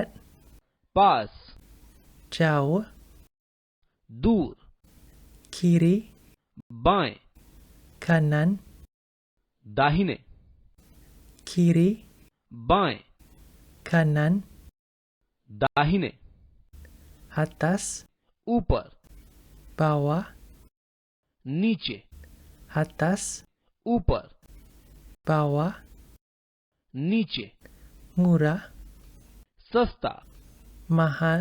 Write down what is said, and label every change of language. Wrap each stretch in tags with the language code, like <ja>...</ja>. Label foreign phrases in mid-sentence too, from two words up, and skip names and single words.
<hi>पास</hi> <ms>jauh,</ms> <hi>दूर</hi> <ms>kiri,</ms> <hi>बाएं</hi> <ms>kanan,</ms> <hi>दाहिने</hi> <ms>kiri,</ms> <hi>बाएं</hi> <ms>kanan,</ms> <hi>दाहिने</hi> <ms>atas,</ms> <hi>ऊपर</hi> <ms>bawah,</ms> <hi>नीचे</hi> <ms>atas,</ms> <hi>ऊपर</hi> <ms>bawah,</ms> <hi>नीचे</hi> <ms>murah,</ms> <hi>सस्ता</hi> <ms>mahal,</ms>